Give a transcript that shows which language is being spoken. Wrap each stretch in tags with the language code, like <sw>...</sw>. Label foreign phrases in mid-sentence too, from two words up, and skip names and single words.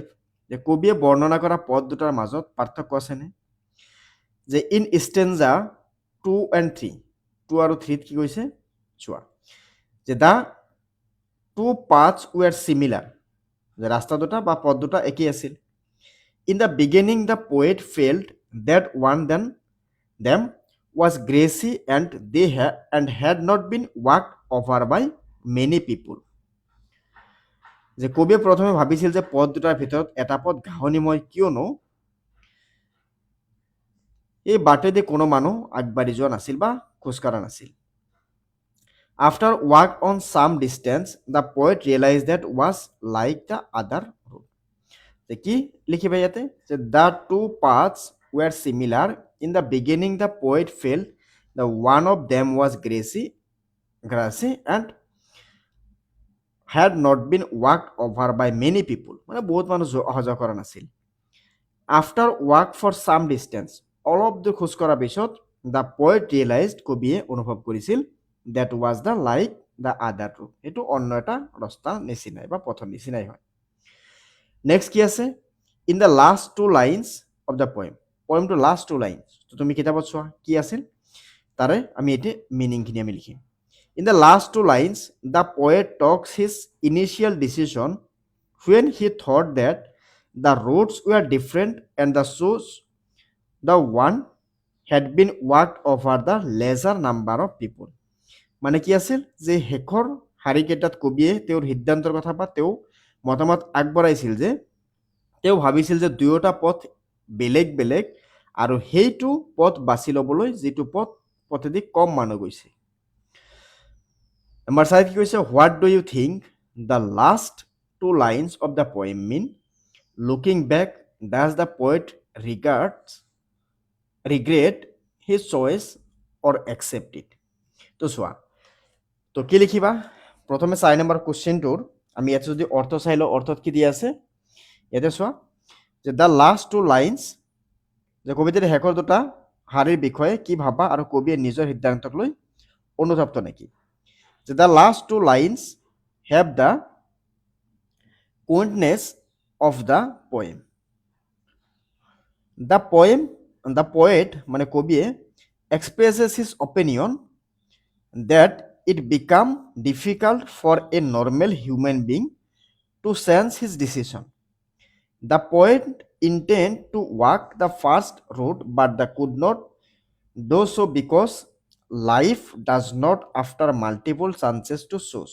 <as>যে কবিয়ে বৰ্ণনা কৰা পথ দুটাৰ মাজত পাৰ্থক্য আছেনে? যে</as> <en>in stanza 2 and 3,</en> <as>2 আৰু 3 কি কৈছে চোৱা, যে</as> <en>the two paths were similar,</en> <as>যে ৰাস্তা দুটা বা পথ দুটা একেই আছিল।</as> <en>in the beginning the poet felt that one them was grassy and had not been walked over by many people.</en> <as>যে কবিয়ে প্ৰথমে ভাবিছিল যে পথ দুটাৰ ভিতৰত এটা পথ ঘাঁহনিময়, কিয়নো এই বাটেদি কোনো মানুহ আগবাঢ়ি যোৱা নাছিল বা খোজকাঢ়া নাছিল।</as> <en>after walk on some distance the poet realize that was like the other road.</en> <as>যে কি লিখিবা ইয়াতে, যে</as> <en>the two paths were similar. in the beginning the poet felt the one of them was grassy and had not been walked over by many people.</en> <as>মানে বহুত মানুহ অহা যোৱা কৰা নাছিল।</as> <en>after walk for some distance,</en> <as>অলপ দূৰ খোজ কঢ়াৰ পিছত</as> <en>the poet realized,</en> <as>কবিয়ে অনুভৱ কৰিছিল,</as> <en>that was the like the other road,</en> <as>এইটো অন্য এটা ৰাস্তাৰ নিচিনাই বা পথৰ নিচিনাই হয়। নেক্সট কি আছে,</as> <en>in the last two lines of the poemটো last two lines,</en> <as>তুমি কিতাপত চোৱা কি আছিল তাৰে আমি এতিয়া মিনিংখিনি আমি লিখিম।</as> <en>In the last two lines, the poet talks his initial decision when he thought that the roads were different and the one had been walked over the lesser number of people.</en> <as>মানে কি আছিল, যে শেষৰ শাৰীকেইটাত কবিয়ে তেওঁৰ সিদ্ধান্তৰ কথা বা তেওঁ মতামত আগবঢ়াইছিল যে তেওঁ ভাবিছিল যে দুয়োটা পথ বেলেগ বেলেগ আৰু সেইটো পথ বাছি ল'বলৈ যিটো পথেদি কম মানুহ গৈছে। Number 5 কি কৈছে,</as> <en>what do you think the last two lines of the poem mean? Looking back, does the poet regret his choice or accept it?</en> <as>তো চোৱা, তো কি লিখিবা, প্ৰথমে 4 নম্বৰ কুৱেশ্যনটোৰ আমি ইয়াতে যদি অৰ্থ চাই লওঁ, অৰ্থত কি দিয়া আছে ইয়াতে চোৱা, যে</as> <en>the last two lines,</en> <as>যে কবিতাৰ শেষৰ দুটা শাৰীৰ বিষয়ে কি ভাবা আৰু কবিয়ে নিজৰ সিদ্ধান্তক লৈ অনুতপ্ত নেকি।</as> <en>The last two lines have the quaintness of the poem. The poet</en> <as>মানে কবিয়ে</as> <en>expresses his opinion that it become difficult for a normal human being to sense his decision. The poet intend to walk the first route but they could not do so because life does not after multiple chances to choose.</en>